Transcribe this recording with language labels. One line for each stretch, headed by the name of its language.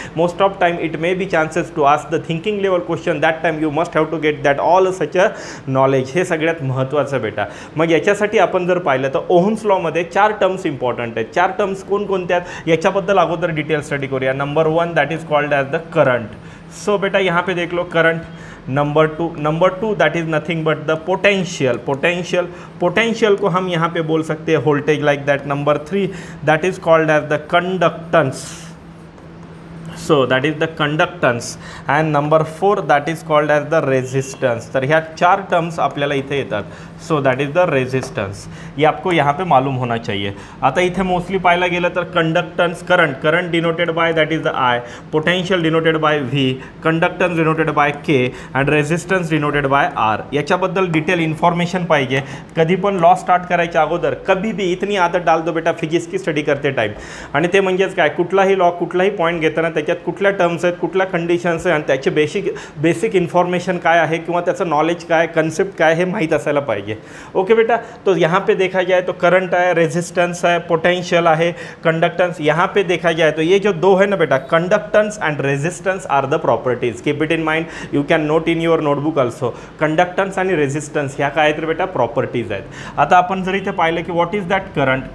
English: Most of time it may be chances to ask the thinking level question, that time you must have to get that all such a knowledge.
Marathi: हे सगळ्यात महत्त्वाचं बेटा. मग याच्यासाठी आपण जर पाहिलं तर ओहम्स लॉमध्ये 4 टर्म्स इंपॉर्टंट आहेत. 4 टर्म्स कोणकोणत्या आहेत याच्याबद्दल अगोदर डिटेल स्टडी करूया.
English: Number 1 that is called as the current.
Hindi: सो बेटा यहाँ पे देख लो current.
English: number two that is nothing but the potential
Hindi: को हम यहाँ पे बोल सकते हैं
English: Voltage like that. Number 3 that is called as the conductance. So that is the conductance. And number 4 that is called as the resistance.
Marathi: तर ह्या 4 terms आपल्याला इथे येतात.
English: So that is the resistance.
Hindi: ये आपको यहाँ पे मालूम होना चाहिए.
Marathi: आता इथे मोस्टली पाहायला गेलं तर
English: Conductance, current denoted by that is the I, potential denoted by V, conductance denoted by K and resistance denoted by R.
Marathi: याच्याबद्दल डिटेल इन्फॉर्मेशन पाहिजे. कधी पण लॉ स्टार्ट करायच्या अगोदर
Hindi: कभी भी इतनी आदत डाल दो बेटा फिजिक्स की स्टडी करते टाइम.
Marathi: आणि ते म्हणजेच काय, कुठलाही लॉ कुठलाही पॉईंट घेताना त्याच्यात कुठल्या टर्म्स आहेत, कुठल्या कंडिशन्स आहेत आणि त्याचे बेसिक इन्फॉर्मेशन काय आहे किंवा त्याचं नॉलेज काय, कन्सेप्ट काय हे माहीत असायला पाहिजे.
English: Okay बेटा.
Hindi: तो यहाँ पे देखा जाए तो करंट है, रेजिस्टेंस है, पोटेंशियल है, कंडक्टेंस. यहाँ पे देखा जाए तो ये जो दो है ना बेटा,
English: Conductance and resistance are the properties. Keep it in mind, you can note in your notebook also.
Marathi: Conductance आणि रेजिस्टेंस ह्या काय तर बेटा प्रॉपर्टीज आहेत. आता आपण जर इथे पाहिलं की
English: What is that current.